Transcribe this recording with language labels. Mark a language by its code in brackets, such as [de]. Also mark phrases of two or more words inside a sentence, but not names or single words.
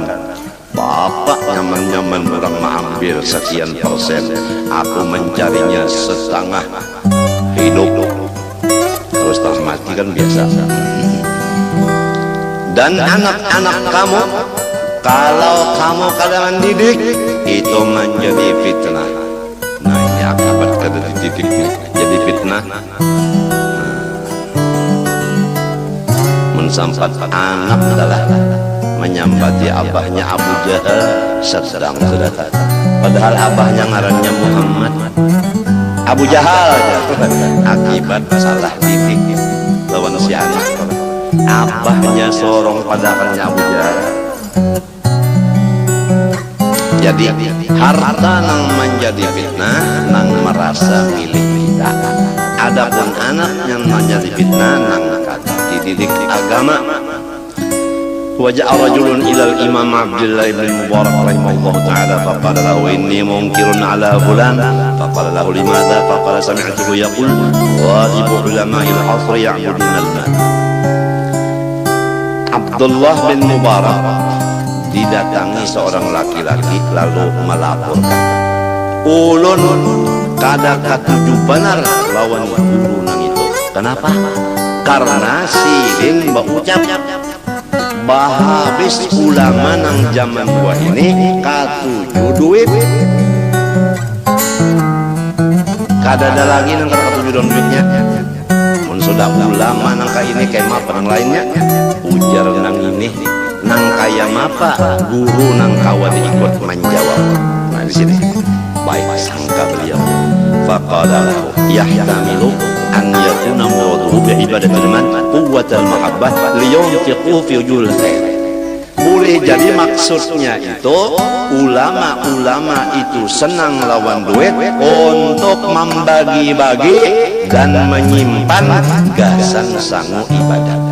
[bjn] Bapak nyaman-nyaman orang mengambil sekian persen, aku mencarinya setengah hidup. Terus mati kan biasa. Dan anak-anak kamu, kalau kamu kada mendidik, itu menjadi fitnah. Nah ini akibat kada dididik jadi fitnah. Sampat anak adalah menyambati abahnya Abu Jahal sedang terdapat. Padahal abahnya ngarannya Muhammad. Abu Jahal akibat salah didik lawan si anak. Abahnya sorong padahalnya Abu Jahal. Jadi harta nang menjadi fitnah nang merasa milik kita. Adapun anak yang menjadi fitnah nang kata mendidik agama. [ar] وجاء رجل إلى الإمام عبد الله بن المبارك رحمه الله تعالى فقال له إني منكر على فلان فقال له لماذا فقال سمعته يقول غالب علماء العصر يعبدون المال. [bjn] Abdullah bin Mubarak didatangi seorang laki-laki lalu melaporkan ulun kada katuju benar lawan guru nang itu. Kenapa? Karena siling berucap habis ulama nang zaman gua ini katuju duit, kada ada lagi nang katuju duitnya. Mun sudah ulama nang kaya ini kayak apa nang lainnya, ujar nang ini nang kaya apa guru nang kawan ikut menjawab. Nah di sini baik sangka beliau. [ar] فقال له يحتمل أن يكون مراده بعبادة المال قوة المحبة لينفق في وجوه الخير. [bjn] Boleh jadi maksudnya itu ulama-ulama itu senang lawan duit untuk membagi-bagi dan menyimpan gasan sangu ibadah.